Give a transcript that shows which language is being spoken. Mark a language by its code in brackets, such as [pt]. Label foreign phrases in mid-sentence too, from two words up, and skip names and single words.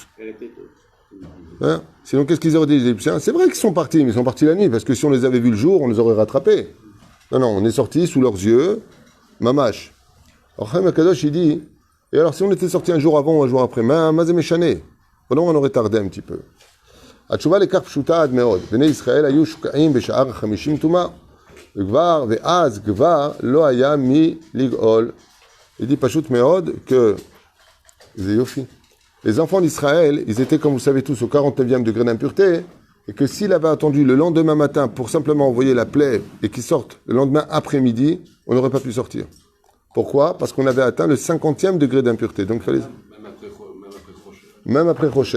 [fr] Hein? Sinon, qu'est-ce qu'ils auraient dit, les Égyptiens? C'est vrai qu'ils sont partis, mais ils sont partis la nuit, parce que si on les avait vus le jour, on les aurait rattrapés. Non, on est sortis sous leurs yeux, mamash. Alors, Chaim Akadosh, il dit, et alors si on était sorti un jour avant ou un jour après, [he] מה זה משנה, [fr] on aurait tardé un petit peu. [he] התשובה לכך פשוטה עד מאוד. בני ישראל היו שוקעים בשער 50 טומאה, ואז כבר לא היה מי לגאול. [fr] Il dit [he] פשוט מאוד que, זה יופי. [fr] Les enfants d'Israël, ils étaient, comme vous savez tous, au 49e degré d'impureté, et que s'il avait attendu le lendemain matin pour simplement envoyer la plaie et qu'ils sortent le lendemain après-midi, on n'aurait pas pu sortir. Pourquoi? Parce qu'on avait atteint le 50e degré d'impureté. Donc, il fallait... Même après Rocher.